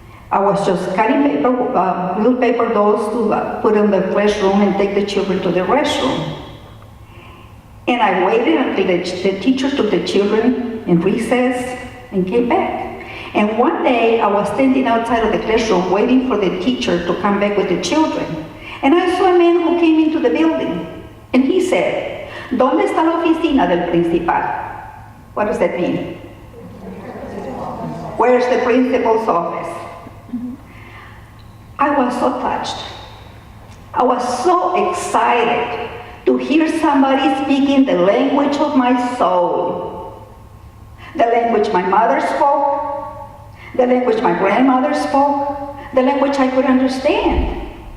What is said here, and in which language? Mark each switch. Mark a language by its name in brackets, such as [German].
[English] I was just cutting paper, little paper dolls to put in the classroom and take the children to the restroom. And I waited until the teacher took the children in recess and came back. And one day I was standing outside of the classroom waiting for the teacher to come back with the children. And I saw a man who came into the building. And he said, [Spanish] ¿Dónde está la oficina del principal? [English] What does that mean? Where's the principal's office? I was so touched. I was so excited to hear somebody speaking the language of my soul. The language my mother spoke, the language my grandmother spoke, the language I could understand.